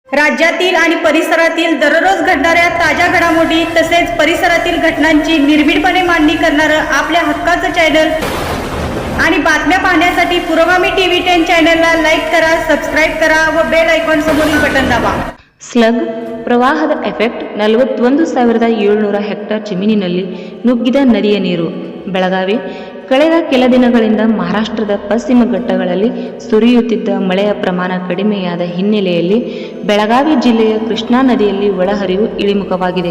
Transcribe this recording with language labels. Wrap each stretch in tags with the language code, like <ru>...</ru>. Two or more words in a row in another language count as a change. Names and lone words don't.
<mr>राज्यातील आणि परिसरातील दररोज घडणाऱ्या ताज्या घडामोडी तसेच परिसरातील घटनांची निर्भीडपणे मांडणी करणारं आपल्या हक्काचं चॅनल आणि बातम्या पाहण्यासाठी पुरोगामी टीव्ही 10 चॅनलला लाईक करा, सबस्क्राईब करा व बेल आयकॉन समोरील बटन दाबा.</mr> <kn>ಸ್ಲಗ್ ಪ್ರವಾಹದ ಎಫೆಕ್ಟ್ 41,700 ಹೆಕ್ಟೇರ್ ಜಮೀನಿನಲ್ಲಿ ನುಗ್ಗಿದ ನದಿಯ ನೀರು. ಬೆಳಗಾವಿ ಕಳೆದ ಕೆಲ ದಿನಗಳಿಂದ ಮಹಾರಾಷ್ಟ್ರದ ಪಶ್ಚಿಮ ಘಟ್ಟಗಳಲ್ಲಿ ಸುರಿಯುತ್ತಿದ್ದ ಮಳೆಯ ಪ್ರಮಾಣ ಕಡಿಮೆಯಾದ ಹಿನ್ನೆಲೆಯಲ್ಲಿ ಬೆಳಗಾವಿ ಜಿಲ್ಲೆಯ ಕೃಷ್ಣಾ ನದಿಯಲ್ಲಿ ಒಳಹರಿವು ಇಳಿಮುಖವಾಗಿದೆ.</kn>